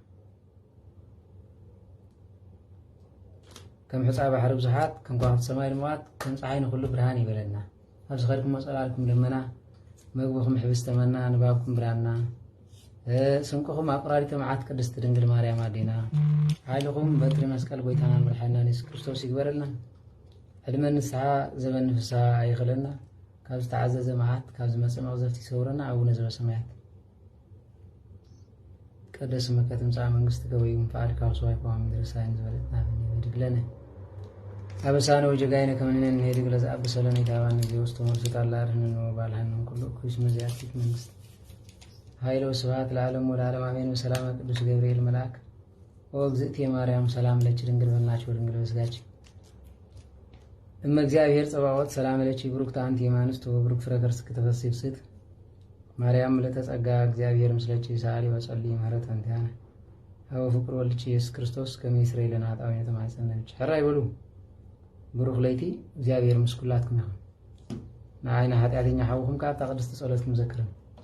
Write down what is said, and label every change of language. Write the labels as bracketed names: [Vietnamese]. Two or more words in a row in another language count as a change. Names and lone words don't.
[Tigrinya] ከም ሕፃ ባሕሪ ብዙሓት ከም ከዋኽብቲ ሰማይ ድሙቓት ከም ፀሓይ ንኹሉ ብርሃን ይበለና ኣብዚ ኸድኩም ወፀላልኩም ደመና መግብኹም ሕብስተመና ንባብኩም ብራና ስንቅኹም ኣቁራሪተ መዓት ቅድስቲ ድንግል ማርያም ኣዴና ሓይልኹም በትሪ መስቀል ጎይታናን መድሓኒና ኢየሱስ ክርስቶስ ይግበረልና ዕድመ ንስሓ ዘመን ፍስሓ ይኽለና ካብ ዝተዓዘዘ መዓት ካብ ዝመፅእ መቕዘፍቲ ይሰውረና [Geez] ኣቡነ ዘበሰማያት ቀደስ ስመከ ትምጻእ መንግሥትከ ወይኩን ፈቃድከ ወሰማይ ከመ በምድር ሳይን ዝበለጥና ድግለነ አበሳነ ወጀጋይነ ከመ ንሕነኒ ንሄድግ ለዘአብሰለነ ኢታባነ እግዚኦ ውስተ መልሱት አላ አድኅነነ ወባልሐነ ኩሉ ኩሽ መዚአቲት መንግሥት ኃይለ ወስብሐት ለዓለሙ ወለዓለሙ አሜን። በሰላም ቅዱስ ገብርኤል መልአክ ወእግዝእትየ ማርያም ሰላም ለኪ ድንግል በልናች ወድንግል በስጋች እመ እግዚአብሔር ጸባዖት ሰላም ለኪ ብሩክት አንቲ እምአንስት ወብሩክ ፍሬ ከርስኪ ተፈሥሒ ፍስሕት ማርያም ምልዕተ ጸጋ እግዚአብሔር ምስለኪ ሰአሊ ወጸልዪ ምህረተ እንቲአነ አብ ፍቁር ወልድኪ ኢየሱስ ክርስቶስ ከመ ይስረይ ለነ ኃጣውኢነ ተማጽነንኪ [Tigrinya] ሕራ ይበሉ ብሩክ ለይቲ እግዚአብሔር ምስ ኩላትኩም ይኹን ንዓይነ ኃጢአተኛ ሓዊኹም ከዓ እታ ቅድስቲ ጸሎትኩም ዘክርን